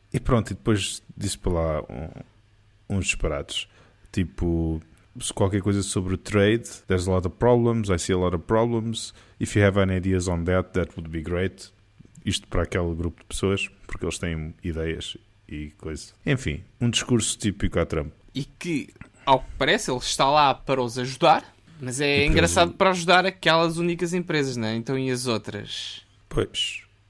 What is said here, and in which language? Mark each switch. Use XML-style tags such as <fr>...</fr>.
<pt>E pronto, e depois disse para lá uns disparates. Tipo, se qualquer coisa sobre o trade,</pt> <en>there's a lot of problems, I see a lot of problems. If you have any ideas on that would be great.</en> <pt>Isto para aquele grupo de pessoas, porque eles têm ideias e coisa. Enfim, um discurso típico a Trump. E que, ao que parece, ele está lá para os ajudar, mas é engraçado para ajudar aquelas únicas empresas, não é? Então e as outras? Pois.</pt>